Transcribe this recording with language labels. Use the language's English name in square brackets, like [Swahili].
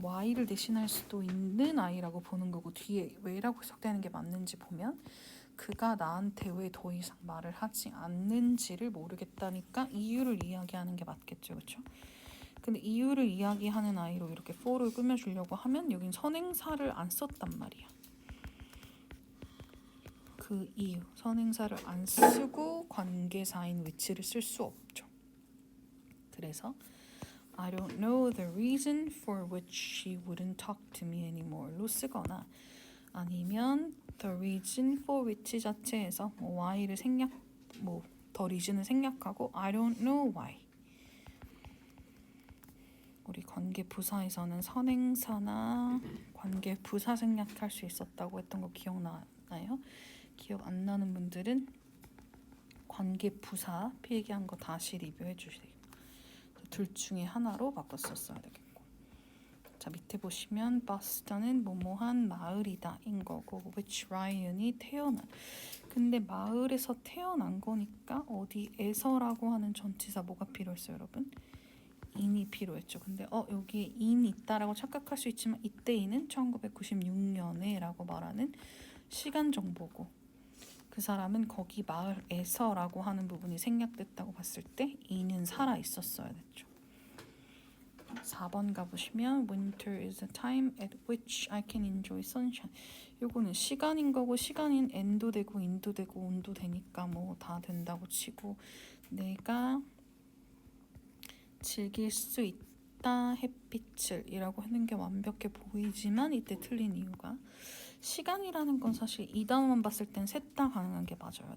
[Korean] Y를 대신할 수도 있는 I라고 보는 거고 뒤에 왜라고 해석되는 게 맞는지 보면 그가 나한테 왜 더 이상 말을 하지 않는지를 모르겠다니까 이유를 이야기하는 게 맞겠죠. 그쵸? 근데 이유를 이야기하는 I로 이렇게 for를 꾸며주려고 하면 여긴 선행사를 안 썼단 말이야. 그 이유, 선행사를 안 쓰고 관계사인 which를 쓸 수 없죠. 그래서 [English] I don't know the reason for which she wouldn't talk to me anymore. [Korean] 로 쓰거나 아니면 [English] the reason for which [Korean] 자체에서 Y를 생략 더 리즌을 생략하고 [English] I don't know why. [Korean] 우리 관계 부사에서는 선행사나 관계 부사 생략할 수 있었다고 했던 거 기억나나요? 기억 안 나는 분들은 관계 부사 필기한 거 다시 리뷰해 주세요. 둘 중에 하나로 바꿔 썼어야 되겠고. 자, 밑에 보시면 버스턴은 뭐뭐한 마을이다 인 거고 which Ryan이 태어난. 근데 마을에서 태어난 거니까 어디에서라고 하는 전치사 뭐가 필요했어요, 여러분? in이 필요했죠. 근데 여기에 in이 있다라고 착각할 수 있지만 이때 in은 1996년에 라고 말하는 시간 정보고 그 사람은 거기 마을에서 라고 하는 부분이 생략됐다고 봤을 때 in은 살아 있었어야 됐죠. 4번 가보시면 [English] Winter is a time at which I can enjoy sunshine. [Korean] 요거는 시간인 거고 시간인 n도 되고 in도 되고 on도 되니까 뭐 다 된다고 치고 내가 즐길 수 있다 햇빛을 이라고 하는 게 완벽해 보이지만 이때 틀린 이유가 시간이라는 건 사실 이 단어만 봤을 땐 셋 다 가능한 게 맞아요.